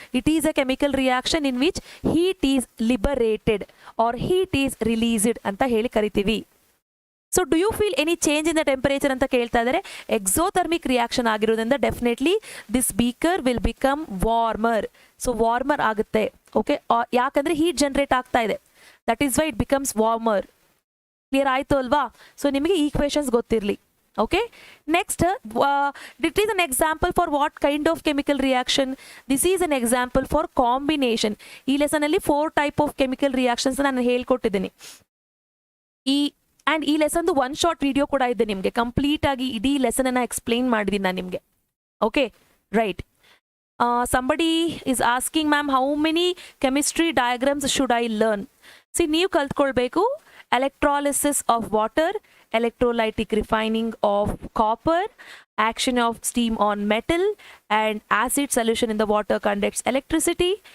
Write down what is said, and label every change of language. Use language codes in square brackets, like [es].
[en] It is a chemical reaction in which heat is liberated or heat is released [kn] ಅಂತ ಹೇಳಿ ಕರಿತೀವಿ. [en] so do you feel any change in the temperature [kn] ಅಂತ ಕೇಳ್ತಾ ಇದ್ದಾರೆ. [en] Exothermic reaction ಆಗಿರೋದ್ರಿಂದ definitely this beaker will become warmer. [kn] So warmer ಆಗುತ್ತೆ. Okay, ಯಾಕಂದ್ರೆ heat generate ಆಗ್ತಾ ಇದೆ, [en] That is why it becomes warmer. [kn] Clear ಆಯ್ತು ಅಲ್ವಾ? [en] so [kn] ನಿಮಗೆ ಈಕ್ವೇಶನ್ಸ್ ಗೊತ್ತಿರಲಿ. [en] Okay, next it is an example for what kind of chemical reaction? This is an example for combination. [kn] ಈ lesson ಅಲ್ಲಿ 4 type of chemical reactions ನಾನು ಹೇಳ್ಕೊಟ್ಟಿದ್ದೀನಿ. ಈ ಲೆಸನ್ದು 1 short video ಕೂಡ ಇದೆ ನಿಮಗೆ. ಕಂಪ್ಲೀಟ್ ಆಗಿ ಇಡೀ ಲೆಸನ್ ಅನ್ನ ಎಕ್ಸ್ಪ್ಲೈನ್ ಮಾಡಿದ್ದೀನಿ ನಾನು ನಿಮಗೆ. Okay, right. [en] Somebody is asking ma'am how many chemistry diagrams should I learn? [kn] ನೀವು ಕಲ್ತ್ಕೊಳ್ಬೇಕು [en] Electrolysis of water, electrolytic refining of copper, action of steam on metal, and acid solution in the water conducts electricity.